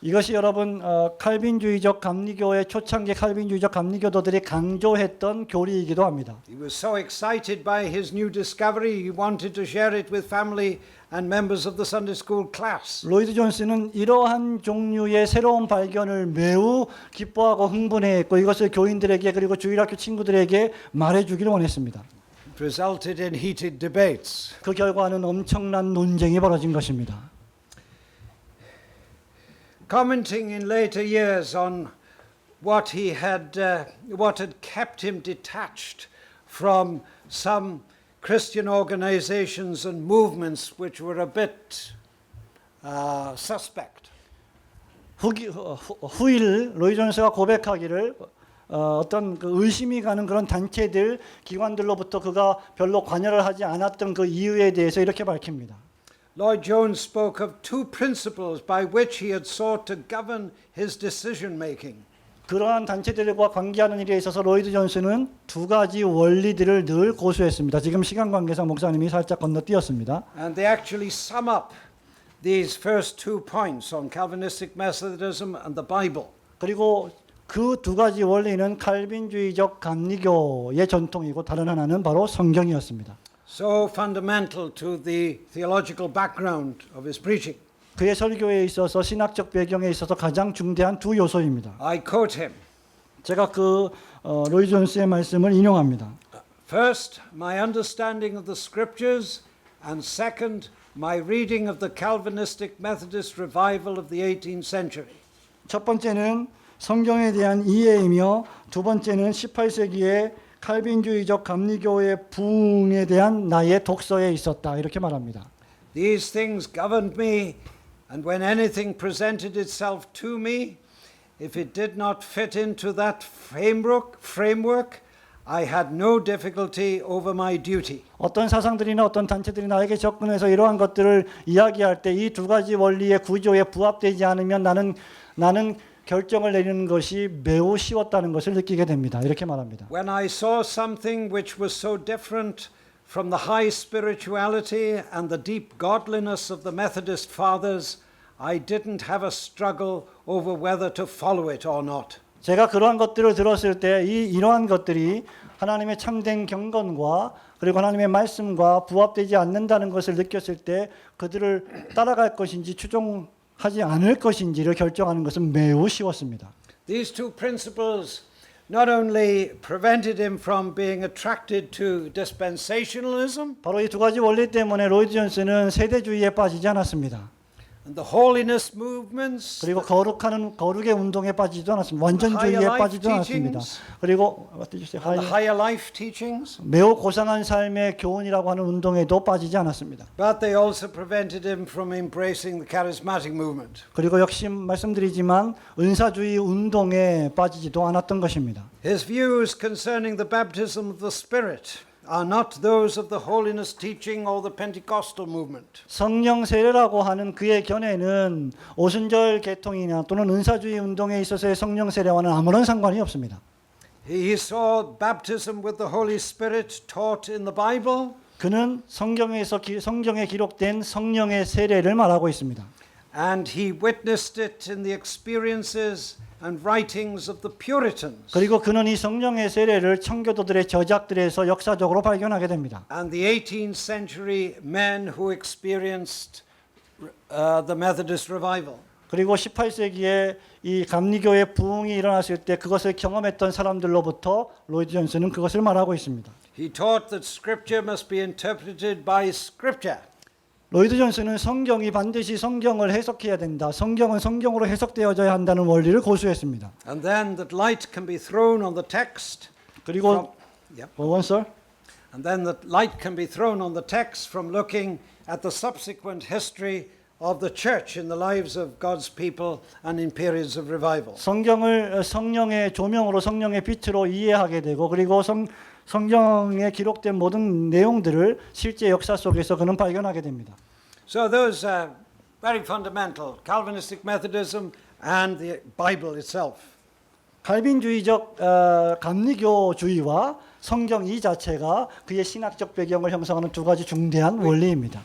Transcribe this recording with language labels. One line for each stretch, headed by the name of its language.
Korean: 이것이 여러분 칼빈주의적 감리교의 초창기 칼빈주의적 감리교도들이 강조했던 교리이기도 합니다.
English: He was so excited by his new discovery, he wanted to share it with family and members of the Sunday school class.
Korean: 로이드 존스는 이러한 종류의 새로운 발견을 매우 기뻐하고 흥분해했고 이것을 교인들에게 그리고 주일학교 친구들에게 말해주기를 원했습니다.
English: It resulted in heated debates.
Korean: 그 결과는 엄청난 논쟁이 벌어진 것입니다.
English: Commenting in later years on what had kept him detached from some Christian organizations and movements which were a bit suspect.
Korean: 후일 로이드 존스가 고백하기를 어떤 그 의심이 가는 그런 단체들, 기관들로부터 그가 별로 관여를 하지 않았던 그 이유에 대해서 이렇게 밝힙니다.
English: Lloyd Jones spoke of two principles by which he had sought to govern his decision making.
Korean: 그러한 단체들과 관계하는 일에 있어서 로이드 존스는 두 가지 원리들을 늘 고수했습니다. 지금 시간 관계상 목사님이 살짝 건너뛰었습니다.
English: And they actually sum up these first two points on Calvinistic Methodism and the Bible.
Korean: 그리고 그 두 가지 원리는 칼빈주의적 감리교의 전통이고 다른 하나는 바로 성경이었습니다.
English: So fundamental to the theological background of his preaching.
Korean: 그의 설교에 있어서 신학적 배경에 있어서 가장 중대한 두 요소입니다.
English: I quote him.
Korean: 제가 로이 존스의 말씀을 인용합니다.
English: First, my understanding of the scriptures, and second, my reading of the Calvinistic Methodist revival of the 18th century.
Korean: 첫 번째는 성경에 대한 이해이며 두 번째는 18세기의 칼빈주의적 감리교의 부흥에 대한 나의 독서에 있었다. 이렇게 말합니다.
English: These things governed me, and when anything presented itself to me, if it did not fit into that framework, I had no difficulty over my duty.
Korean: 어떤 사상들이나 어떤 단체들이 나에게 접근해서 이러한 것들을 이야기할 때 이 두 가지 원리의 구조에 부합되지 않으면 나는 결정을 내리는 것이 매우 쉬웠다는 것을 느끼게 됩니다. 이렇게 말합니다.
English: When I saw something which was so different from the high spirituality and the deep godliness of the Methodist fathers, I didn't have a struggle over whether to follow it or not.
Korean: 제가 그러한 것들을 들었을 때 이러한 것들이 하나님의 참된 경건과 그리고 하나님의 말씀과 부합되지 않는다는 것을 느꼈을 때 그들을 따라갈 것인지 추종하지 않을 것인지를 결정하는 것은 매우 쉬웠습니다.
English: These two principles not only prevented him from being attracted to dispensationalism
Korean: 바로 이 두 가지 원리 때문에 로이드 존스는 세대주의에 빠지지 않았습니다.
English: and the holiness movements,
Korean: 그리고 거룩의 운동에 빠지지도 않았습니다. 완전주의에
English: higher life
Korean: 빠지지도 않았습니다.
English: teachings,
Korean: 그리고
English: what did you say? and the higher life teachings,
Korean: 매우 고상한 삶의 교훈이라고 하는 운동에도 빠지지 않았습니다.
English: but they also prevented him from embracing the charismatic movement.
Korean: 그리고 역시 말씀드리지만 은사주의 운동에 빠지지도 않았던 것입니다.
English: His views concerning the baptism of the Spirit are not those of the holiness teaching or the Pentecostal movement.
Korean: 성령 세례라고 하는 그의 견해는 오순절 계통이나 또는 은사주의 운동에 있어서의 성령 세례와는 아무런 상관이 없습니다.
English: He saw baptism with the Holy Spirit taught in the Bible,
Korean: 그는 성경에 기록된 성령의 세례를 말하고 있습니다.
English: and he witnessed it in the experiences and writings of the Puritans
Korean: 그리고 그는 이 성령의 세례를 청교도들의 저작들에서 역사적으로 발견하게 됩니다.
English: and the 18th century men who experienced the Methodist revival.
Korean: 그리고 18세기에 이 감리교의 부흥이 일어났을 때 그것을 경험했던 사람들로부터 로이드 존스는 그것을 말하고 있습니다.
English: He taught that Scripture must be interpreted by Scripture.
Korean: 로이드 존스는 성경이 반드시 성경을 해석해야 된다. 성경은 성경으로 해석되어져야 한다는 원리를 고수했습니다.
English: And then that light can be thrown on the text.
Korean: 그리고 원설
English: And then that light can be thrown on the text from looking at the subsequent history of the church in the lives of God's people and in periods of revival.
Korean: 성경을 성령의 조명으로 성령의 빛으로 이해하게 되고 그리고 성경에 기록된 모든 내용들을 실제 역사 속에서 그는 발견하게 됩니다.
English: So those are very fundamental, Calvinistic Methodism and the Bible itself.
Korean: 칼빈주의적 감리교주의와 성경 이 자체가 그의 신학적 배경을 형성하는 두 가지 중대한 원리입니다.